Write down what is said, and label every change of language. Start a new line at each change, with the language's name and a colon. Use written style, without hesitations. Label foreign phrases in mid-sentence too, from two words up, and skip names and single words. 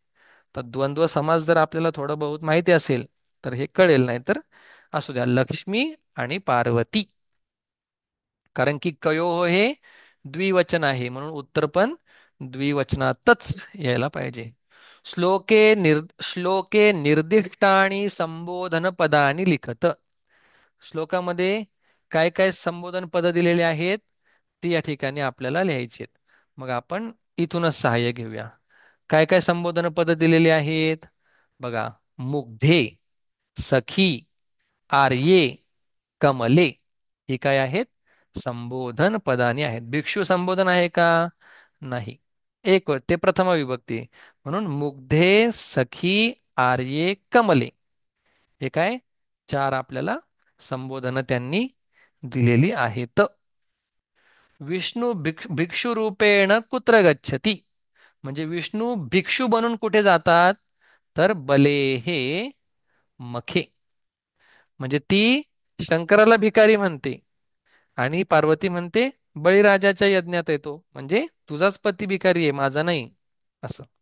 Marathi: तर द्वंद्व समास जर आपल्याला थोडं बहुत माहिती असेल तर हे कळेल, नाही तर असू द्या, लक्ष्मी आणि पार्वती. कारण की कयोः हे द्विवचन आहे म्हणून उत्तर पण द्विवचनातच यायला पाहिजे.
Sanskrit: श्लोके निर्दिष्टानि संबोधन पदानी लिखत.
Marathi: श्लोकामध्ये काय काय संबोधन पद दिलेले आहेत ती या ठिकाणी आपल्याला लिहायची आहेत. मग आपण इथूनच सहाय्य घेऊया. काय काय संबोधन पद दिलेली आहेत बघा.
Sanskrit: मुग्धे, सखी, आर्ये, कमले,
Marathi: ही काय आहेत? संबोधन पदानी आहेत. भिक्षू संबोधन आहे का? नाही. एक ते प्रथमा विभक्ती, म्हणून
Sanskrit: मुग्धे, सखी, आर्ये, कमले,
Marathi: हे काय? चार आपल्याला संबोधन त्यांनी दिलेली आहेत.
Sanskrit: विष्णू भिक्षू रूपेण कुत्र गच्छति,
Marathi: म्हणजे विष्णू भिक्षू बनून कुठे जातात? तर
Sanskrit: बले हे मखे,
Marathi: म्हणजे ती शंकराला भिकारी म्हणते आणि पार्वती म्हणते बळीराजाच्या यज्ञात येतो, म्हणजे तुझाच पती भिकारी आहे, माझा नाही, असं.